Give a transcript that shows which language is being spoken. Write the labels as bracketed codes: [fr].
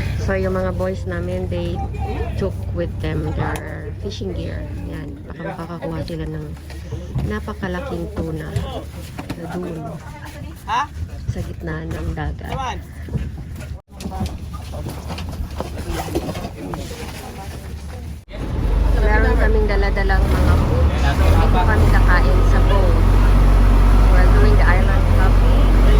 [en] So [tl] yung mga [en] boys namin, they took with them their fishing gear. [tl] Yan, baka makakakuha sila ng napakalaking tuna na doon sa gitna ng dagat. Meron kaming dala-dalang mga food. Hindi ko kami kakain sa boat. [en] We're doing the island hopping.